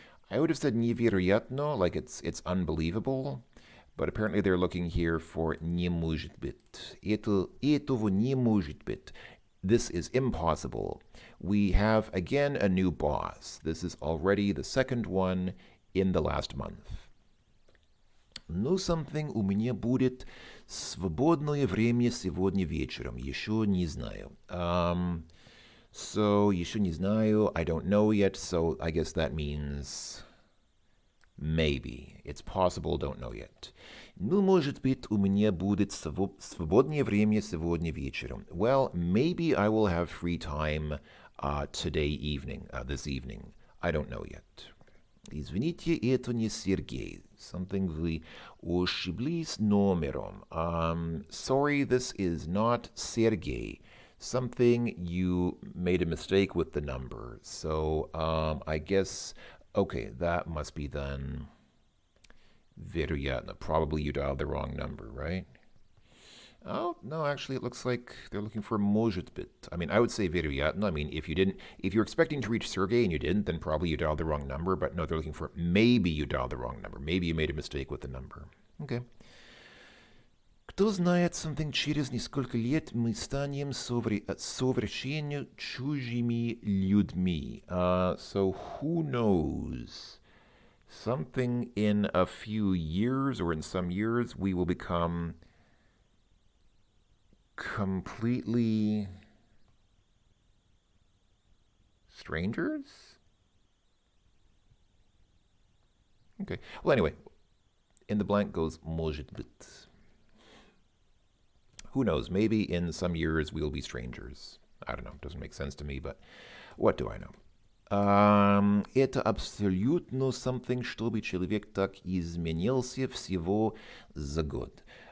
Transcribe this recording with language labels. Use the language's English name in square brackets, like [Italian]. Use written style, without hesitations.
[English] I would have said невероятно, like it's unbelievable, but apparently they're looking here for [Russian] не может быть. Этого не может быть. [English] This is impossible. We have, again, a new boss. This is already the second one in the last month. [Russian] Ну, something у меня будет свободное время сегодня вечером. Еще не знаю. So, еще не знаю. [English] I don't know yet, so I guess that means maybe. It's possible, don't know yet. [Russian] Ну, может быть, у меня будет свободное время сегодня вечером. [English] Well, maybe I will have free time this evening. I don't know yet. [Russian] Извините, это не Сергей. Something вы ошиблись номером. [English] Sorry, this is not Sergey. Something you made a mistake with the number. So, I guess, okay, that must be then вероятно. Probably you dialed the wrong number, right? Oh, no, actually, it looks like they're looking for [Russian] может быть. [English] I mean, I would say вероятно. I mean, if you're expecting to reach Sergey and you didn't, then probably you dialed the wrong number. But no, they're looking for maybe you dialed the wrong number. Maybe you made a mistake with the number. Okay. [Russian] Кто знает, something через несколько лет мы станем совершенно чужими людьми. [English] So who knows? Something in a few years or in some years we will become completely strangers? Okay. Well, anyway, in the blank goes [Russian] может быть. [English] Who knows? Maybe in some years we'll be strangers. I don't know. Doesn't make sense to me, but what do I know? [Russian] Это абсолютно something, чтобы человек так изменился всего за год.